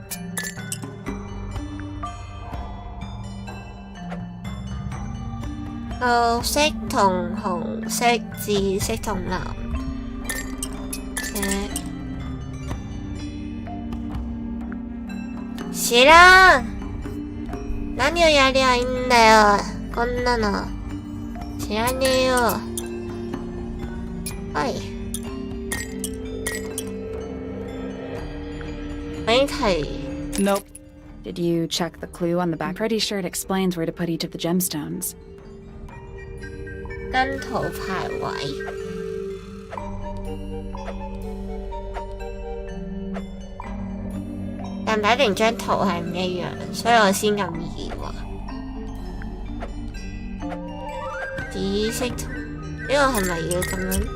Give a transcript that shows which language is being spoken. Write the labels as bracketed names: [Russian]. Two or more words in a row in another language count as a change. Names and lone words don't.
[Cantonese] 綠色同紅色，紫色同藍色。 [Japanese] 知らん。何をやりゃいいんだよ。こんなの。知らねえよ。はい。問題。 [English] Nope. Did you check the clue on the back? Pretty sure it explains where to put each of the gemstones. [Cantonese] 跟圖排位。但擺明張圖係唔一樣，所以我先咁疑惑。紫色圖呢個係咪要咁樣？